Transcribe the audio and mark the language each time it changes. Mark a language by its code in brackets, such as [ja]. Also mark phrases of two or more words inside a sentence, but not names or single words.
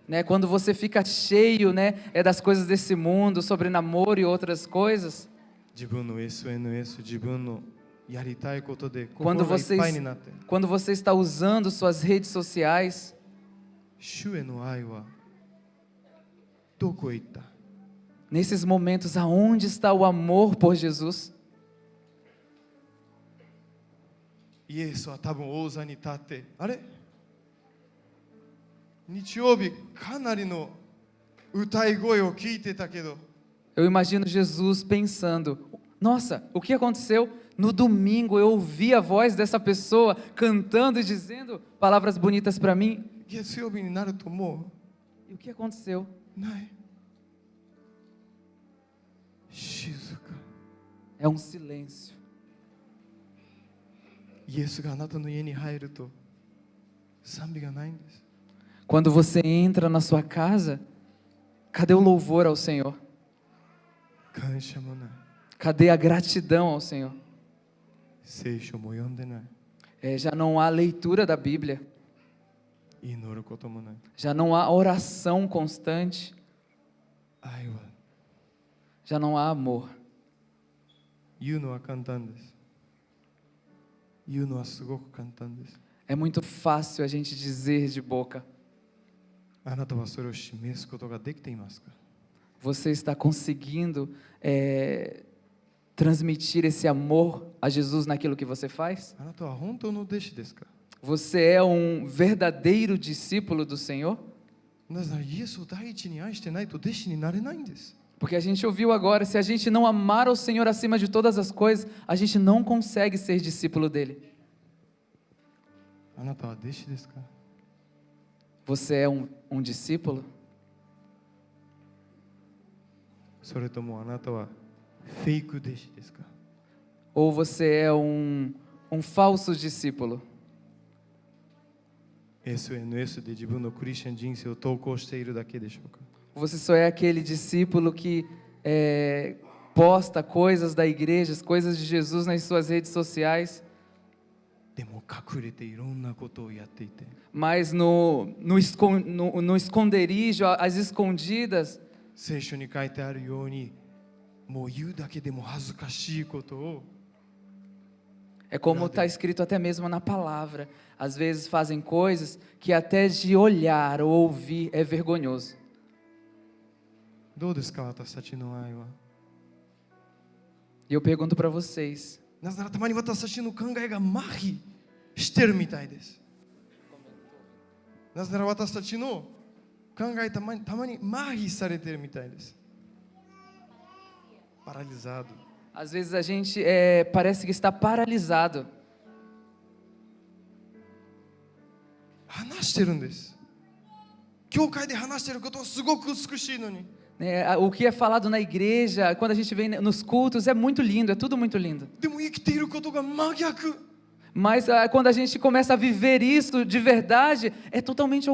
[pt] né, quando você fica cheio, né, das coisas desse mundo, sobre namoro e outras coisas, [ja] 自分の SNS、自分のやりたいことで [pt] quando [ja] 心がいっぱいになって、 [pt] você está usando suas redes sociais, [ja] 主への愛はどこへ行った？ [pt] nesses momentos, aonde está o amor por Jesus? [ja] イエスは多分王座に立って、あれ？日曜日かなりの歌い声を聞いてたけど、 [pt] Eu imagino Jesus pensando: nossa, o que aconteceu? No domingo eu ouvi a voz dessa pessoa cantando e dizendo palavras bonitas para mim. [ja] 月曜日になるとも [pt] E o que aconteceu? [ja] うない。静か。 [pt] É um silêncio. [ja] イエスがあなたの家に入ると賛美がないんです。 [pt] Quando você entra na sua casa, cadê o louvor ao Senhor? [ja] 感謝もない。 [pt] Cadê a gratidão ao Senhor? [ja] 聖書も読んでない。 [pt] Já não há leitura da Bíblia, [ja] 祈ることもない。 [pt] já não há oração constante, [ja] 愛は [pt] já não há amor. [ja] 言うのは簡単です。言うのはすごく簡単です。 [pt] É muito fácil a gente dizer de boca. [ja] あなたはそれを示すことができていますか？ [pt] Você está conseguindo transmitir esse amor a Jesus naquilo que você faz? [ja] あなたは本当の弟子ですか？ [pt] Você é um verdadeiro discípulo do Senhor? [ja] なぜならイエスを第一に愛してないと弟子になれないんです。 [pt] Porque a gente ouviu agora, se a gente não amar o Senhor acima de todas as coisas, a gente não consegue ser discípulo dele. [ja] あなたは弟子ですか？ [pt] Você é um discípulo? [ja] それともあなたはフェイク弟子ですか？ [pt] Ou você é um falso discípulo? [ja] SNS で自分のクリスチャン人生を投稿しているだけでしょうか？ [pt] Você só é aquele discípulo que posta coisas da igreja, coisas de Jesus nas suas redes sociais, [ja] でも隠れていろんなことをやっていて、 [pt] mas no esconderijo, às escondidas, [ja] 聖書に書いてあるようにもう言うだけでも恥ずかしいことを [pt] é como está escrito até mesmo na palavra. Às vezes fazem coisas que até de olhar ou ouvir é vergonhoso. [ja] どうですか、私たちの愛は？ [pt] E eu pergunto para vocês, [ja] なぜならたまに私たちの考えが麻痺してるみたいです。なぜなら私たちの考えたまに麻痺されてるみたいです。Paralisado. [pt] às vezes a gente parece que está paralisado. [ja] 話してるんです。教会で話してることはすごく美しいのに。 [pt] O que é falado na igreja, quando a gente vem nos cultos, é muito lindo, é tudo muito lindo. [ja] でも生きていることが真逆。 [pt] Mas quando a gente começa a viver isso de verdade, é totalmente ao